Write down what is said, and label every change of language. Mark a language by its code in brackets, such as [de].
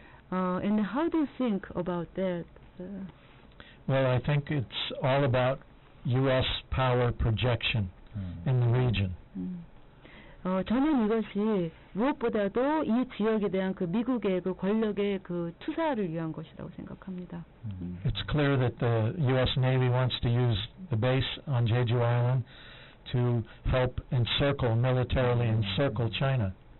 [en] And how do you think about that? Well, I think it's all about U.S. power projection in the region. [ko] 저는 이것이 무엇보다도 이 지역에 대한 미국의 권력의 투사를 위한 것이라고 생각합니다. [en] It's clear that the U.S. Navy wants to use the base on Jeju Island to help encircle, militarily encircle China.